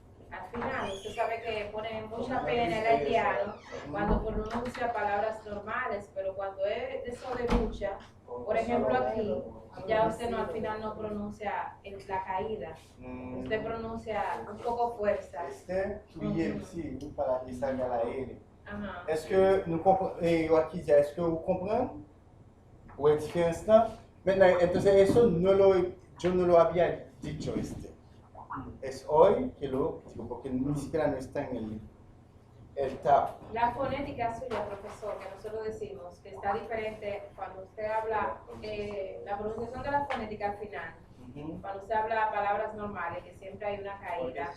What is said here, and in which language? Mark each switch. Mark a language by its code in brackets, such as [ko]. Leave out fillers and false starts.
[es] Al final, usted sabe que pone mucha pena en el haitiano cuando pronuncia palabras normales, pero cuando es eso de mucha, por ejemplo aquí, ya usted no, al final no pronuncia la caída, usted pronuncia un poco fuerza. Este, tuyel, sí, para que salga la L. Ajá. [fr] Est-ce que nous comprenons, est-ce que vous comprenez? [es] ¿O es diferente? Maintenant, entonces eso yo no lo había dicho Es hoy que lo digo, porque ni siquiera no está en el tab. La fonética suya, profesor, que nosotros decimos que está diferente cuando usted habla, la pronunciación de la fonética al final, cuando usted habla palabras normales, que siempre hay una caída.